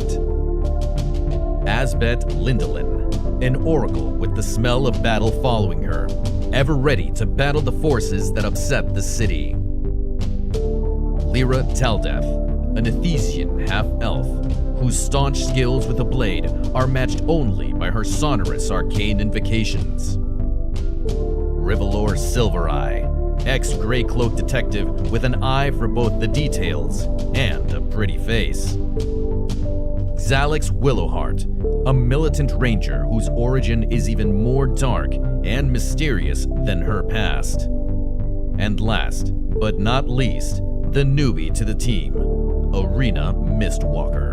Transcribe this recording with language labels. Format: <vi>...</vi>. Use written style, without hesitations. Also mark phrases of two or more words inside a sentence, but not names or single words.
<en>Asbet Lindelin, an oracle with the smell of battle following her, ever ready to battle the forces that upset the city. Lyra Taldeth, an Ethesian half-elf, whose staunch skills with a blade are matched only by her sonorous arcane invocations. Rivalor Silvereye, ex-Greycloak detective with an eye for both the details and a pretty face. Xalix Willowheart, a militant ranger whose origin is even more dark and mysterious than her past. And last, but not least, the newbie to the team, Arena Mistwalker.</en>